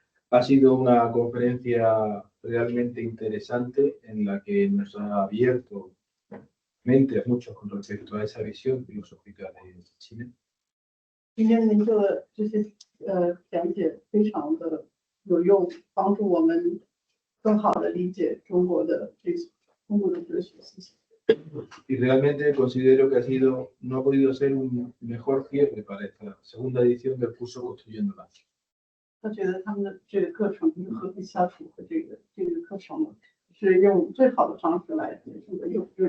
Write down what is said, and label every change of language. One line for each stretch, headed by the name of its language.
Spanish: Ha sido una conferencia realmente interesante en la que nos ha abierto mente a muchos con respecto a esa visión filosófica de China.
Chinese: 今天您的这些讲解非常的有用，帮助我们更好的理解中国的哲学思想。
Spanish: Y realmente considero que no ha podido ser un mejor cierre para esta segunda edición del curso Construyendo Lazos.
Chinese: 他觉得他们的这个课程和平相处和这个课程是用最好的方式来结束的，用。